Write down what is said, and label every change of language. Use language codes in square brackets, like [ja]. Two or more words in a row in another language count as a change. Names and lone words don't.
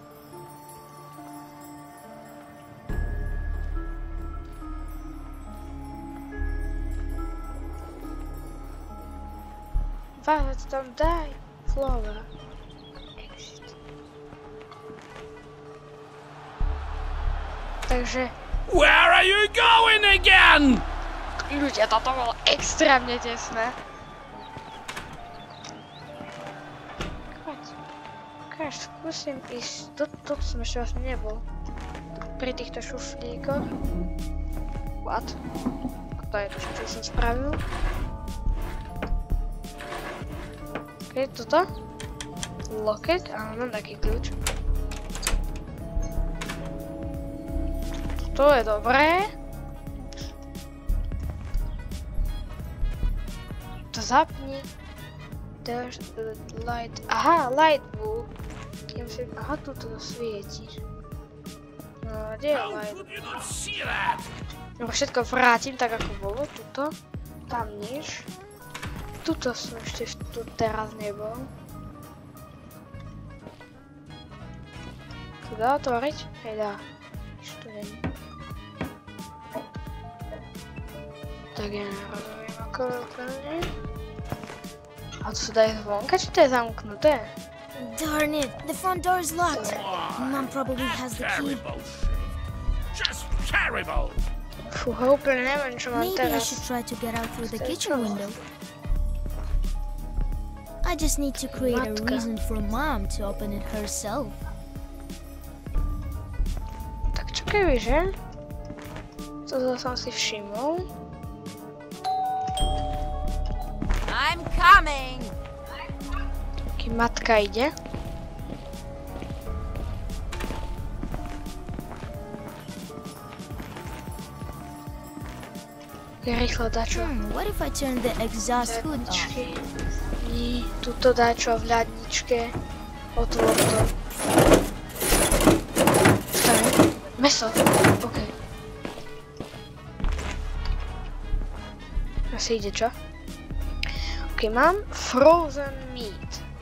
[sk] Vážne to tam daj, Flora. Exit. Takže... [en] Where are you going again? [sk] Ľudia, toto bolo extrémne tesné. Ukáž, skúsim ísť. Toto som ešte vlastne nebol. Pri týchto šuflíkoch. What? To je to, čo som spravil. OK, toto. Loket, áno, mám taký kľúč. To je dobré. To zapni. [en] There's the light. Aha, light bulb. [sk] Ja musím, aha, tu to svietiš. No, kde je light? No, všetko vrátim tak, ako bolo. Tuto. Tam nič. Tuto som ešte tu teraz nebol. Tu dá otvoriť? Hej, dá. Nič tu není. Tak ja nerozumiem, ako úplne. A to sa dá ísť vonka, či to je zamknuté? [en] Darn it, the front door is locked. Mom probably has the key. Terrible shit. Just terrible. [sk] Fúha, úplne neviem, čo mám [en] Maybe I [sk] teraz. [en] should try to get out through the kitchen window. I just need to create a [sk] Matka. [en] reason for Mom to open it herself. [sk] Tak čo keby, že? To som si všimol. [en] I'm coming! [sk] Kým matka ide. Je rýchlo dačo. [en] What if I turn the exhaust hood off? [sk] Hľadničky. Nie, tuto dačo v hľadničke. Otvor to. Stane. Meso. OK. Asi ide, čo? OK, mám [en] frozen meat.